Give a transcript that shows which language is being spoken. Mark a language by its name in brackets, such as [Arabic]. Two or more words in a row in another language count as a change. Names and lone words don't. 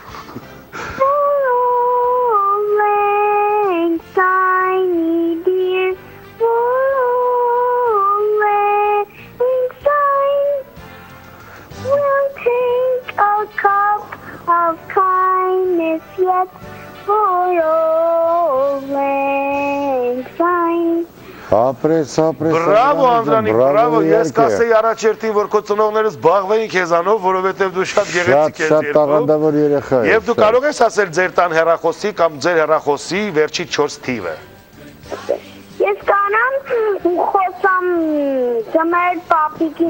[English] Oh, blank signy dear. We'll take a cup of kindness yet for old lang syne. [Armenian] Ապրես։ Բրավո Անդրանիկ, բրավո, ես կասեի առաջերտին, որ քո ծնողները զբաղվեին քեզանով, որովհետև դու շատ գեղեցիկ ես Շատ տաղանդավոր երեխա ես։ Եվ դու կարող ես ասել ձեր տան հեռախոսի կամ ձեր հեռախոսի վերջի 4 թիվը։ Ես կանամ խոսամ ձմեռ պապիկի։